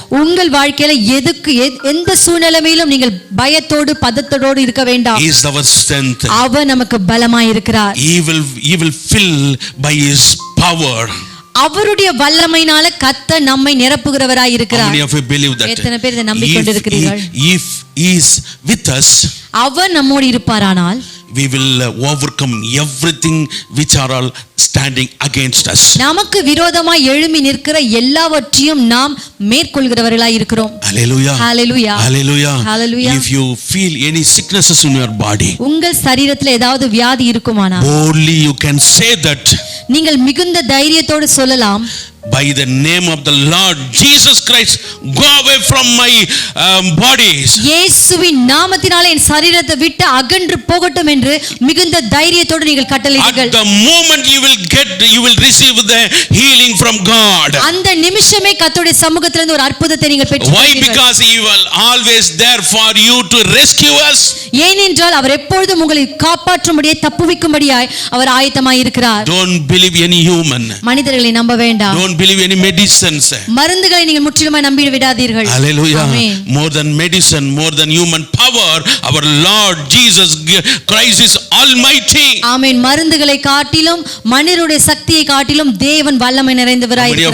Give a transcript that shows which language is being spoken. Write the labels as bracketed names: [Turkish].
[Tamil] உங்கள் வாழ்க்கையில எந்த சூழ்நிலையிலும் நீங்கள் பயத்தோடு பதத்தோடு இருக்க வேண்டாம். [English] He is our strength. [Tamil] அவர் நமக்கு பலமாய் இருக்கிறார். [English] He will fill by His power. [Tamil] அவருடைய வல்லமையினால கர்த்தர் நம்மை நிரப்புகிறவராய் [English] How [Tamil] இருக்கிறார். [English] many of you believe that? [Tamil] எத்தனை பேர் இதை நம்பிக்கொண்டிருக்கிறீர்கள்? [English] If He is with us, [Tamil] அவர் நம்மோடு இருப்பாரானால் [English] we will overcome everything which are all standing against us. [Tamil] நமக்கு விரோதமாய் எழும்பி நிற்கிற எல்லாவற்றையும் நாம் மேற்கொள்கிறவர்களாய் இருக்கிறோம். [English] Hallelujah. Hallelujah. Hallelujah. Hallelujah. If you feel any sicknesses in your body, [Tamil] உங்கள் சரீரத்தில் ஏதாவது வியாதி இருக்குமானா [English] boldly you can say that [Tamil] நீங்கள் மிகுந்த தைரியத்தோடு சொல்லலாம், [English] by the name of the Lord Jesus Christ, go away from my bodies. [Tamil] இயேசுவின் நாமத்தினாலே என் சரீரத்தை விட்டு அகன்று போகட்டும் என்று மிகுந்த தைரியத்தோடு நீங்கள் கட்டளையிடுங்கள். [English] At the moment you will receive the healing from God. [Tamil] அந்த நிமிஷமே கர்த்தருடைய சமூகத்திலிருந்து ஒரு அற்புதத்தை நீங்கள் பெற்றுக்கொள்வீர்கள். [English] Why? Because he will always there for you to rescue us. [Tamil] ஏனென்றால் அவர் எப்பொழுதும் உங்களை காப்பாற்றும்படியாய் தப்புவிக்கும்படியாய் அவர் ஆயத்தமாய் இருக்கிறார். [English] Don't believe any human. [Tamil] மனிதர்களை நம்ப வேண்டாம். [English] Don't believe any medicines. [Tamil] மருந்துகளை நீங்கள் முற்றிலுமாய் நம்பி விடாதீர்கள். [English] Hallelujah. More than medicine, more than human power, our Lord Jesus Christ is almighty. [Tamil] ஆமென். மருந்துகளை காட்டிலும் மனிதருடைய சக்தியை காட்டிலும் தேவன் வல்லமை நிறைந்தவராய் இருக்கிறார்.